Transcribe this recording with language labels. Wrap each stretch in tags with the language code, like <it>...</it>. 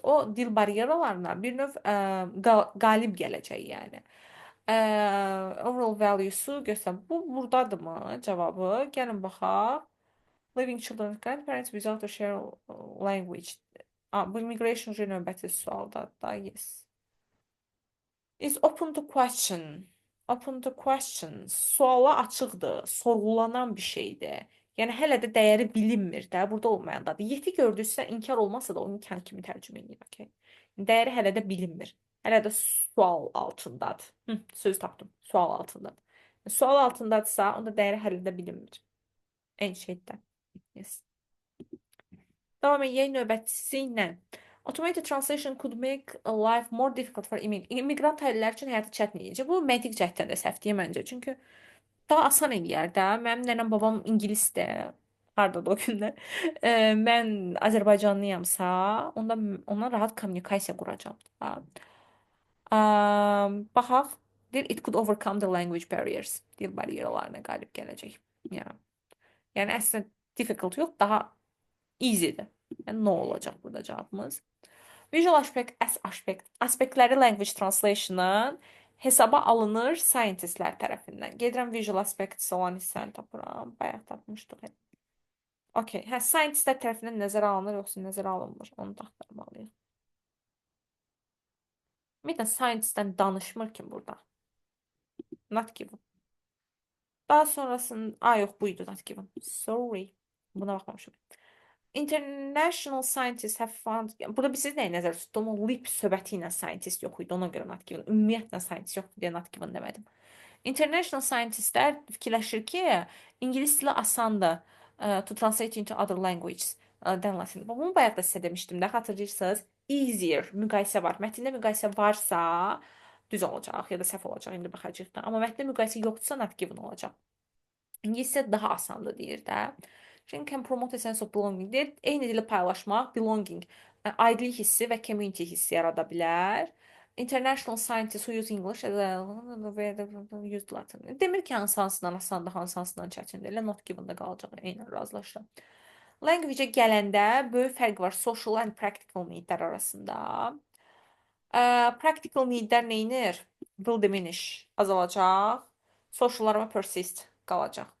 <az>O dil bariyeralarına bir növ qalib gələcək yəni. Overall value-su göstər. Bu buradadırmı cavabı? Gəlin baxaq.</az> <en>Living children grandparents without a share language.</en> <az>Bu immigration növbəti sualdadır da, yes.</az> <en>Is open to question. Open to question.</en> <az>Suala açıqdır, sorğulanan bir şeydir. Yəni hələ də dəyəri bilinmir də, burada olmayandadır. Yeti gördünüzsə, inkar olmasa da onu inkar kimi tərcümə edin, okey. Dəyəri hələ də bilinmir. Hələ də sual altındadır. Söz tapdım. Sual altındadır. Sual altındadırsa, onda dəyəri hələ də bilinmir. Eyni şeydə. Yes. Davam edək növbətçisi ilə.</az> <en>Automated translation could make a life more difficult for immigrant</en> <az>ailələr üçün həyatı çətin edəcək. Bu məntiq cəhətdən də səhvdir məncə. Çünki daha asan eləyər də. Mənim nənəm babam ingilisdir. Hardadır o günlər. Mən Azərbaycanlıyamsa, onda ondan rahat kommunikasiya quracağam. Baxaq.</az> <en>Deyir, it could overcome the language barriers.</en> <az>Dil bariyeralarına qalib gələcək. Yəni əslində difficult yox, daha easy'dir. Yəni nə olacaq burada cavabımız? Visual aspektləri language translation'ın hesaba alınır scientistlər tərəfindən. Gedirəm visual aspects olan hissəni tapıram. Bayaq tapmışdıq. Okay. Hə, scientistlər tərəfindən nəzərə alınır, yoxsa nəzərə alınmır? Onu da axtarmalıyıq. Ümumiyyətlə, scientistdən danışmır ki burada. Not given. Daha sonrasında... yox, buydu not given. Sorry. Buna baxmamışım.</az> <en>International scientists have found...</en> <az>Burada bir siz nəyə nəzər tutdum? O lip söhbəti ilə scientist yox idi. Ona görə not given. Ümumiyyətlə scientist yoxdur deyə not given demədim. International scientistlər fikirləşir ki, ingilis dili asandır</az> <en>to translate into other languages</en> <az>denilsin. Bunu bayaq da sizə demişdim də, xatırlayırsınız. Easier müqayisə var. Mətndə müqayisə varsa, düz olacaq ya da səhv olacaq, indi baxacağıq da. Amma mətndə müqayisə yoxdursa not given olacaq. İngiliscə daha asandır deyir də. Çünki</az> <en>can promote a sense of belonging</en> <az>deyir. Eyni dili paylaşmaq, belonging, aidlik hissi və community hissi yarada bilər.</az> <en>International scientists who use English as a use Latin.</en> <az>Demir ki, hansından asandır, hansından çətindir. Elə not given-də qalacaq. Eynən razılaşıram. Language-ə gələndə böyük fərq var social and practical needlər arasında. Practical needlər neyinir? Will diminish, azalacaq. Sociallar və persist qalacaq.</az>